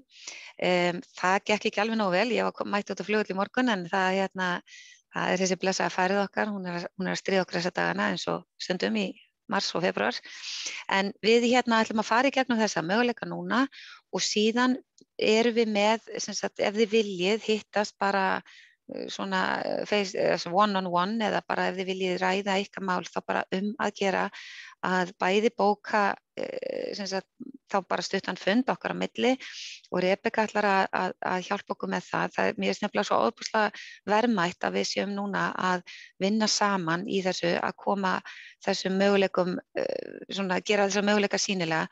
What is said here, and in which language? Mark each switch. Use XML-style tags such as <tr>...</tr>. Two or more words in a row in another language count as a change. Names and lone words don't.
<is>Það gekk ekki alveg nógu vel, ég var mætt út á flugvöll í morgun en það þessi blessaða færið okkar, hún að stríða okkur þessa dagana eins og stundum í mars og febrúar, en við ætlum að fara í gegnum þessa möguleika núna og síðan erum við með, ef þið viljið hittast bara svona</is> <en>one on one</en> <is>eða bara ef þið viljið ræða ykkar mál þá bara að gera að bæði bóka þá bara stuttan fund okkar á milli og Rebekka ætlar að hjálpa okkur með það. Mér nefnilega svo ofboðslega verðmætt að við séum núna að vinna saman í þessu að koma þessum möguleikum, gera þessa möguleika sýnilega.</is>